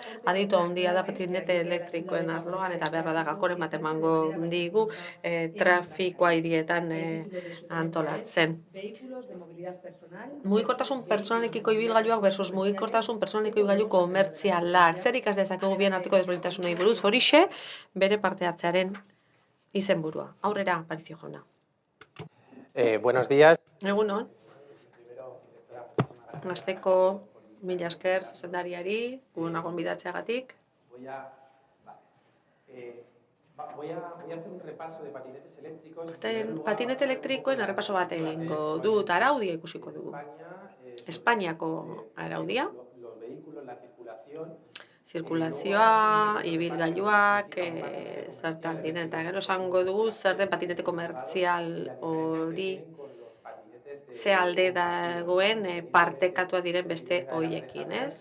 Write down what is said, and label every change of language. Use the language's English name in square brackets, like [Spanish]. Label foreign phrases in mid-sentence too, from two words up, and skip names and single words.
[Basque] Aditu handia da patinete elektrikoen arloan, eta behar bada gakoren bat emango digu trafikoa hirietan antolatzen. Mugikortasun pertsonalekiko ibilgailuak versus mugikortasun pertsonaleko ibilgailu komertzialak. Zer ikas dezakegu bien arteko desberdintasunei buruz, horixe bere parte hartzearen izenburua. Aurrera, Aparicio jauna. [Spanish] Buenos días. [Basque] Egunon. Hasteko, mila esker zuzendariari, guna gonbidatzeagatik. [Spanish] Voy a hacer un repaso de patinetes eléctricos. [Basque] Patinete elektrikoen errepaso bat egingo dut, araudia ikusiko dugu. Espainiako araudia. Zirkulazioa, ibilgailuak, zertan diren, eta gero esango dugu zer den patinete komertzial hori ze alde dagoen partekatua diren beste hoiekin, ez?